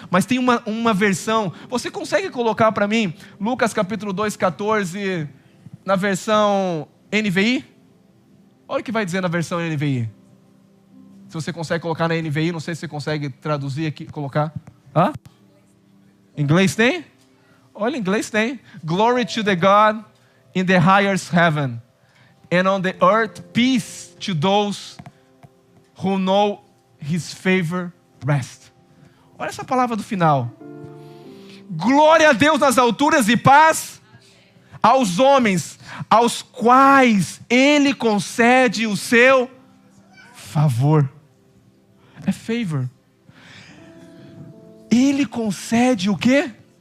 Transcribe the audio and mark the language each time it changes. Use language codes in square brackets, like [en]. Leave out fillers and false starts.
[pt] Mas tem uma versão, você consegue colocar para mim, Lucas capítulo 2, 14, na versão NVI? Olha o que vai dizer na versão NVI. Se você consegue colocar na NVI, não sei se você consegue traduzir aqui, colocar. Hã? Em inglês tem? Olha, em inglês tem. [en] Glory to the God in the highest heaven, and on the earth peace to those who know His favor rest. [pt] Olha essa palavra do final. Glória a Deus nas alturas e paz aos homens, aos quais Ele concede o seu favor. É favor. Ele concede o quê?